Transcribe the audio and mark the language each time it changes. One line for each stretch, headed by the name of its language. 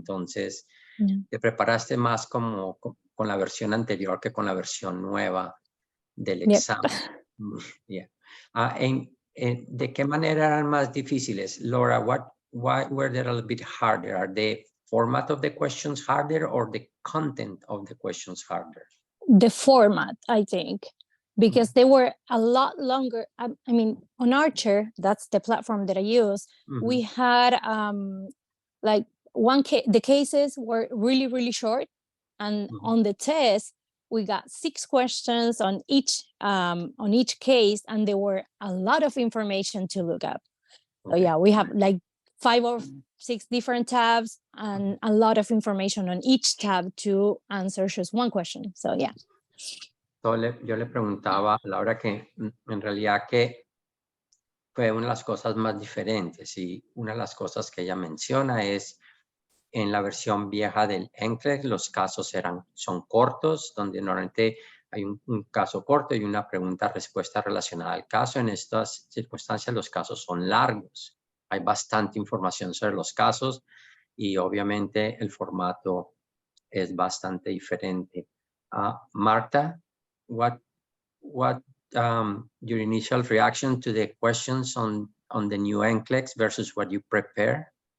Spanish: Entonces, te preparaste más como con la versión anterior que con la versión nueva del examen. Yeah. ¿De qué manera eran más difíciles?
English: Laura, why were they a little bit harder? Are the format of the questions harder or the content of the questions harder? The format, I think, because they were a lot longer. I mean, on Archer, that's the platform that I use, we had like the cases were really, really short. And on the test, we got 6 questions on each case, and there were a lot of information to look up. Okay. So yeah, we have like 5 or 6 different tabs and a lot of information on each tab to answer just one question. So yeah.
Spanish: So, yo le preguntaba a Laura que en realidad que fue una de las cosas más diferentes, y una de las cosas que ella menciona es en la versión vieja del NCLEX los casos son cortos, donde normalmente hay un caso corto y una pregunta-respuesta relacionada al caso. En estas circunstancias los casos son largos. Hay bastante información sobre los casos y obviamente el formato es bastante diferente.
English: Marta, what your initial reaction to the questions on the new NCLEX versus what you prepare?